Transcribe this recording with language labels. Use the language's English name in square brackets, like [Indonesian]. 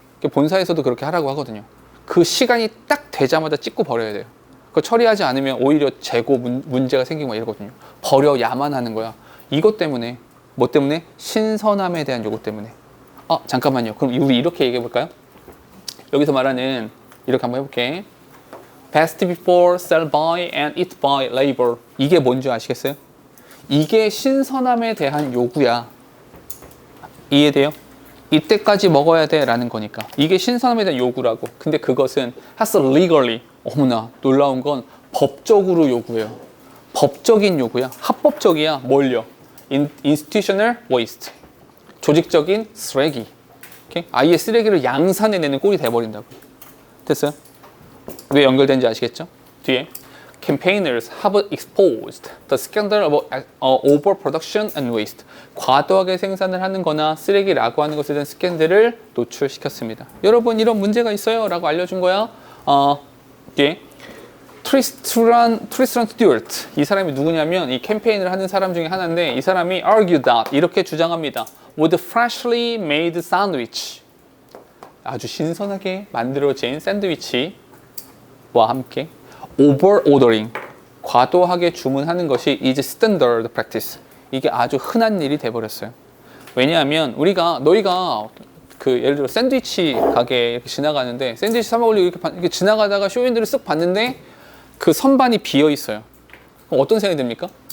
[Korean] 본사에서도 그렇게 하라고 하거든요. 그 시간이 딱 되자마자 찍고 버려야 돼요. 그거 처리하지 않으면 오히려 재고 문제가 생기고 막 이러거든요. 버려야만 하는 거야. 이것 때문에 뭐 때문에? 신선함에 대한 요구 때문에. 잠깐만요. 그럼 우리 이렇게 얘기해 볼까요? 여기서 말하는 이렇게 한번 해볼게. [English] Best before, sell by, and eat by labor. [Korean] 이게 뭔지 아시겠어요? 이게 신선함에 대한 요구야. 이해돼요? 이때까지 먹어야 돼 라는 거니까. 이게 신선함에 대한 요구라고. 근데 그것은 [English] has legally. [Korean] 어머나 놀라운 건 법적으로 요구해요. 법적인 요구야. 합법적이야. 뭘요? [English] institutional waste. [Korean] 조직적인 쓰레기. 오케이? 아예 쓰레기를 양산해내는 꼴이 돼버린다고. 됐어요? 왜 연결된지 아시겠죠? 뒤에 [English] campaigners have exposed the scandal of overproduction and waste. [Korean] 과도하게 생산을 하는 거나 쓰레기라고 하는 것에 대한 스캔들을 노출시켰습니다. 여러분 이런 문제가 있어요 라고 알려준 거야. 뒤에 트리스트란 스튜어트. 이 사람이 누구냐면 이 캠페인을 하는 사람 중에 하나인데 이 사람이 [English] argue that [Korean] 이렇게 주장합니다. [English] With freshly made sandwich. [Korean] 아주 신선하게 만들어진 샌드위치와 함께 [English] over ordering. [Korean] 과도하게 주문하는 것이 [English] is standard practice. [Korean] 이게 아주 흔한 일이 돼버렸어요. 왜냐하면 너희가 그 예를 들어 샌드위치 가게 이렇게 지나가는데 샌드위치 사 먹으려고 이렇게 지나가다가 쇼윈도를 쓱 봤는데 그 선반이 비어 있어요. 그럼 어떤 생각이 듭니까?